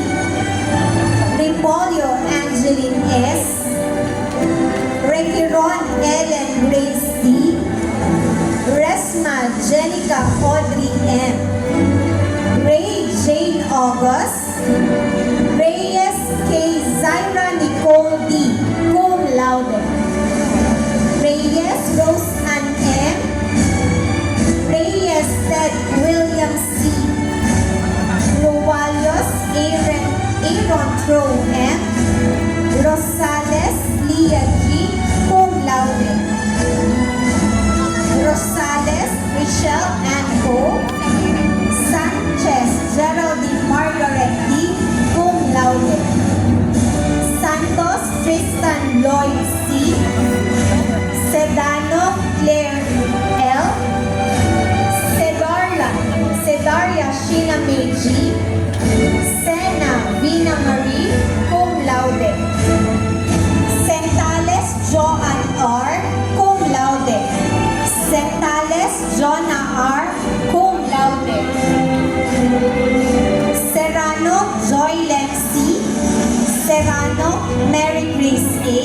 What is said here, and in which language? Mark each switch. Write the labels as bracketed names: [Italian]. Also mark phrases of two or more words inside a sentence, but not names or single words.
[Latin] Ripolio Angeline S. Requiron Ellen Grace D. Resma Jenica Audrey M. Ray Jane August. Reyes K. Zaira Nicole D. Cum laude. Reyes Rose Ann M. Reyes Ted William C. Rualios Aaron Tro M. Rosales Leah G. Cum laude. Rosales Michelle Ann O. Sanchez Geraldine Margaret D. Cum laude. Santos Tristan Lloyd C. Sedano Claire L. Sedaria Sheena May G. Sena Vina Marie Cum laude. Sentales Joan R. Cum laude. Sentales Jonah R. Cum laude. Serrano Joylen C. Serrano Mary Grace A.